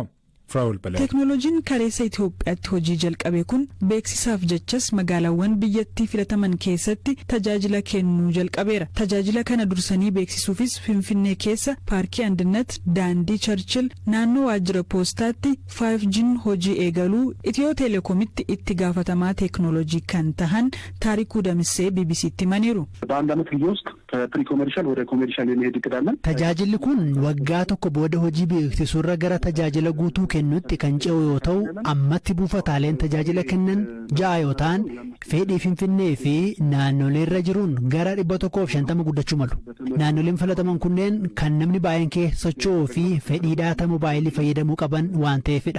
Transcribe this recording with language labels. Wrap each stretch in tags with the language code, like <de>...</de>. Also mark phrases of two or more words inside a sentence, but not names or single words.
<om>Teeknooloojiin kareessa Itoophiyaatti hojii jalqabe kun beeksisaaf jechas magaalaawwan biyyattii filataman keessatti tajaajila kennuu jalqabeera. Tajaajila kana dursanii beeksisuufis Finfinnee keessa paarkii Andinet, daandii Charchil, naannoo waajjira poostaatti 5G'n hojii eegaluu Itiyoo Teelekoomitti itti gaafatamaa teeknooloojii kan tahan Taarikuu Damissee BBC'tti himaniiru.</om> <am>በአንድ ዓመት ጊዜ ውስጥ ከፕሪ-ኮሜርሻል ወደ ኮሜርሻል የሚሄድ እቅድ አለን።</am> <om>Tajaajilli kun waggaa tokko booda hojii beeksisuurra gara tajaajila guutuu kennutti kan ce'u yoo ta'u ammatti buufataaleen tajaajila kennan 6 yoo ta'an fedhii Finfinnee fi naannoleerra jiruun gara 150 guddachuu malu. Naannoleen filataman kunneen kan namni baay'een keessa socho'uu fi fedhii daataa moobaayilii fayyadamuu qaban waan ta'eefidha.</om>